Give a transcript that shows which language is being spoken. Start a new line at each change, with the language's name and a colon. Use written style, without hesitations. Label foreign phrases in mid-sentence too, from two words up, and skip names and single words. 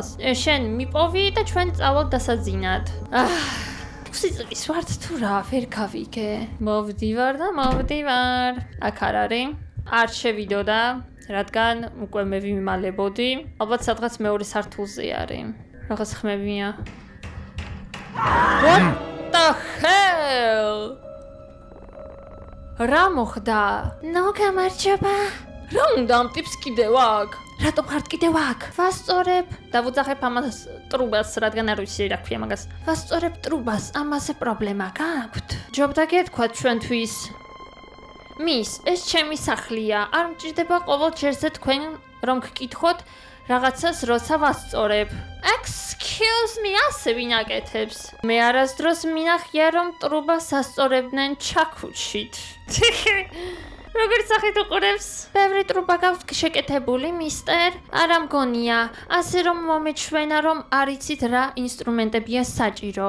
Georgian: შენ მიპოვი და ჩვენ წავალ დასაძინად. სიწვის ვართ თუ რა, ვერ გავიგე. მოვდივარ და მოვდივარ. აქ არ არის. არ შევიდოდა, რადგან უკვე მე ვიმალებოდი. ალბათ სადღაც მეორე სართულზე არის. რაღაც ხმებია.
English: What the hell?
Georgian: რა მოხდა? ნუ გამარჯობა. რა უნდა ამ ტიპს კიდევ აქ? რატომ ხართ კიდევ აქ? ვასწორებ. დავუძახებ ამას ტრუბას, რადგან არ ვიცი რა ქვია მაგას. ვასწორებ ტრუბას, ამაზე პრობლემა გაქვთ? ჯობდა გეთქვათ ჩვენთვის. მის, ეს ჩემი სახლია. არ მჭირდება ყოველ ჯერზე თქვენ რომ გკითხოთ რაღაცას როცა ვასწორებ.
English: Excuse me,
Georgian: ასე ვინ აკეთებს? მე არასდროს მინახია რომ ტრუბას ასწორებდნენ ჩაქუჩით. როგორ სახით უყურებს? ბევრი ტრუბა გაქვთ შეკეთებული, მისტერ? არა მგონია, ასე რომ მომეჩვენა რომ არ იცით რა ინსტრუმენტებია საჭირო.